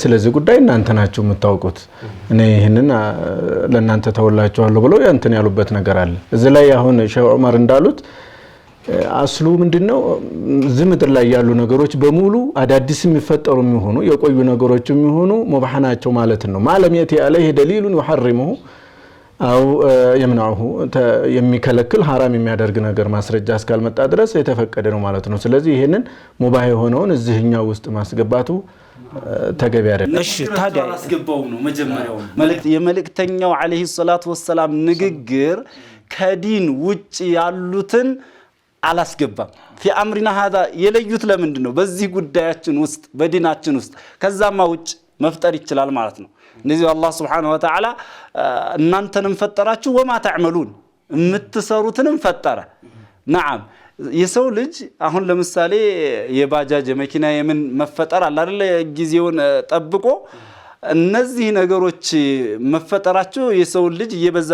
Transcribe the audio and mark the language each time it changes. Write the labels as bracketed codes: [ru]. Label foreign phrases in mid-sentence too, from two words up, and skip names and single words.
[am] ስለዚህ ጉዳይ እናንተ ናችሁ የምታውቁት እኔ ይሄንን ለእናንተ ተወላችኋለሁ ብለው ያንተን ያሉበት ነገር አለ እዚህ ላይ አሁን ሼህ ዑመር እንዳሉት አስሉ ምንድነው ዝምድር ላይ ያሉ ነገሮች በሙሉ አዳዲስ የሚፈጠሩ የሚሆኑ የቆዩ ነገሮች የሚሆኑ ሙባህናቸው ማለት ነው [ar] ما لم يأت عليه دليل يحرمه أو يمنعه [am] የሚከለክል حرام የሚያደርግ ነገር ማስረጃ እስካልመጣ ድረስ የተፈቀደ ነው ማለት ነው ስለዚህ ይሄንን ሙባህ የሆነውን እዚህኛው ውስጥ ማስገባቱ ተገቢ አይደለም እሺ ታዲያ አስገባው ነው መጀመሪያው የመልእክተኛው [ar] عليه الصلاة والسلام [am] ንግግር ከዲን ውጪ ያሉትን አላስገባም [ar] في امرنا هذا [am] የለዩት ለምንድን ነው በዚህ ጉዳያችን ውስጥ በዲናችን ውስጥ ከዛማ ውጭ መፍጠር ይችላል ማለት ነው እንደዚህ አላህ [ar] سبحانه وتعالى [am] እናንተንም ፈጠራችሁ [ar] وما تعملون [am] የምትሰሩትንም ፈጠረ نعم የሰው ልጅ አሁን ለምሳሌ የባጃጅ መኪና የምን መፈጠር አለ አይደል ጊዜውን ጠብቆ እነዚህ ነገሮች መፈጠራቸው የሰው ልጅ እየበዛ